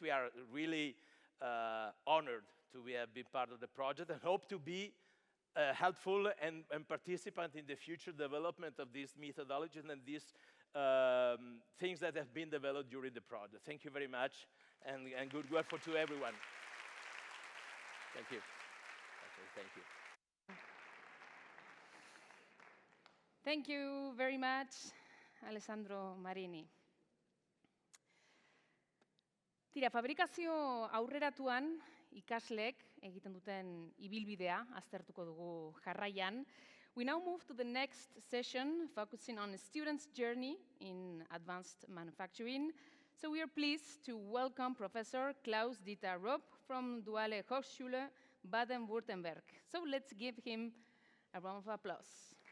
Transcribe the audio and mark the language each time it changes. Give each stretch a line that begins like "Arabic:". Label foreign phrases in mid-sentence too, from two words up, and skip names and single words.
English: We are really honored to be part of the project and hope to be helpful and participant in the future development of these methodologies and these things that have been developed during the project. Thank you very much, and good work to everyone. Thank you. Okay, thank you. Thank you very much, Alessandro Marini.
Basque: Tira, fabrikazio aurreratuan ikasleek egiten duten ibilbidea aztertuko dugu jarraian.
English: We now move to the next session, focusing on a student's journey in advanced manufacturing. So we are pleased to welcome Professor Klaus-Dieter Rupp from Duale Hochschule, Baden-Württemberg. So let's give him a round of applause.